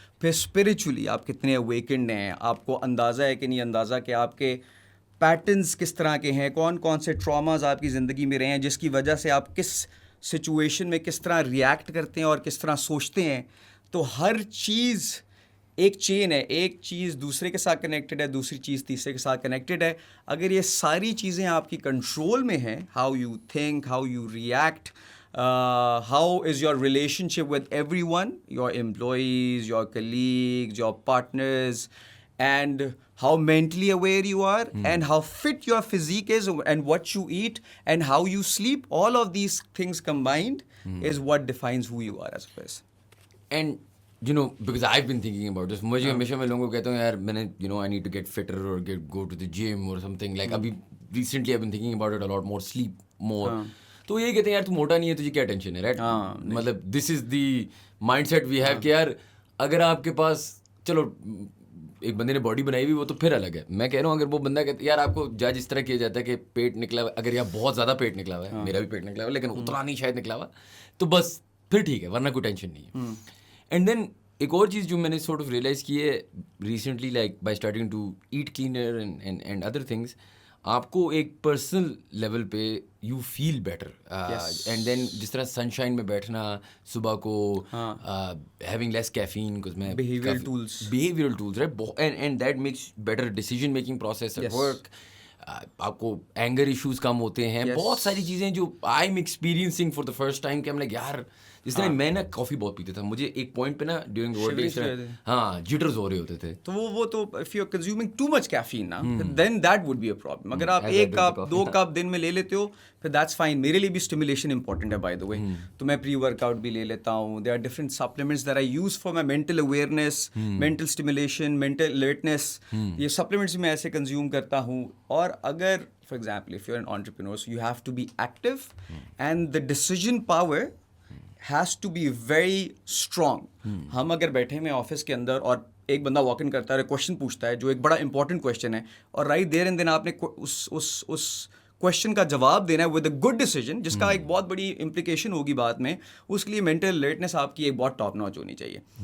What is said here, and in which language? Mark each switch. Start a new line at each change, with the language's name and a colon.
Urdu: پھر اسپریچولی آپ کتنے اویکنڈ ہیں, آپ کو اندازہ ہے کہ نہیں اندازہ کہ آپ کے پیٹرنز کس طرح کے ہیں, کون کون سے ٹراماز آپ کی زندگی میں رہے ہیں جس کی وجہ سے آپ کس سچویشن میں کس طرح ریئیکٹ کرتے ہیں اور کس طرح سوچتے ہیں. تو ہر چیز ایک چین ہے, ایک چیز دوسرے کے ساتھ کنیکٹڈ ہے, دوسری چیز تیسرے کے ساتھ کنیکٹڈ ہے. اگر یہ ساری چیزیں آپ کی کنٹرول میں ہیں,
English: How you think, how you react, how is your relationship with everyone, your employees, your colleagues, your partners, and how mentally aware you are, and how fit your physique is, and what you eat, and how you sleep, all of these things combined is what defines who you are as a person. And you know, because I've been thinking about this,
Urdu: مجھے ہمیشہ میں لوگوں کو کہتا ہوں یار میں نے
English: I need to get fitter or go to the gym or something, like ابھی recently I've been thinking about it a lot more, sleep more.
Urdu: تو یہ کہتے ہیں یار تو موٹا نہیں ہے, تجھے کیا ٹینشن ہے, رائٹ؟ مطلب
English: this is the mindset we have
Urdu: کہ یار اگر آپ کے پاس, چلو ایک بندے نے باڈی بنائی ہوئی وہ تو پھر الگ ہے. میں کہہ رہا ہوں اگر وہ بندہ کہتا ہے یار آپ کو جج اس طرح کیا جاتا ہے کہ پیٹ نکلا ہوا, اگر یار بہت زیادہ پیٹ نکلا ہوا ہے, میرا بھی پیٹ نکلا ہوا ہے لیکن اتنا نہیں شاید نکلا ہوا, تو بس پھر ٹھیک ہے, ورنہ کوئی ٹینشن نہیں ہے. اینڈ دین ایک اور چیز جو میں نے سورٹ آف ریئلائز کی ہے recently, like by starting to at cleaner and other things, آپ کو ایک پرسنل لیول پہ you feel better. And then جس طرح سن شائن میں بیٹھنا صبح کو, having less caffeine,
English: behavioral tools, right, and that makes better decision making process at work.
Urdu: آپ کو اینگر ایشوز کم ہوتے ہیں, بہت ساری چیزیں جو
English: I am experiencing for the first time
Urdu: کہ ہم لائک یار جس طرح میں نا کافی بہت پیتا تھا, مجھے ایک پوائنٹ پہ نا ڈیورنگ دا ورک ہاں جٹرز ہو رہے ہوتے تھے. تو وہ تو
English: If you are consuming too much caffeine نا, then that would be a problem.
Urdu: اگر آپ ایک کپ 2 کپ دن میں لے لیتے ہو پھر
English: That's fine.
Urdu: میرے لیے بھی اسٹیمولیشن امپورٹنٹ ہے بائی دا وے, تو میں پری ورک آؤٹ بھی لے لیتا ہوں.
English: There are different supplements that I use for my mental awareness, mental stimulation, mental alertness.
Urdu: یہ سپلیمنٹس میں ایسے کنزیوم کرتا ہوں.
English: اور اگر for example if you're an entrepreneur, so you have to be active and the decision power has to be very strong.
Urdu: ہم اگر بیٹھے ہوئے آفس کے اندر اور ایک بندہ واک ان کرتا ہے, کوشچن پوچھتا ہے جو ایک بڑا امپورٹنٹ کوشچن ہے, اور رائٹ دیر اینڈ دین آپ نے اس کوشچن کا جواب دینا ہے
English: with a good decision
Urdu: جس کا ایک بہت بڑی امپلیکیشن ہوگی بعد میں, اس کے لیے مینٹل الرٹنیس آپ کی ایک بہت ٹاپ ناچ ہونی چاہیے.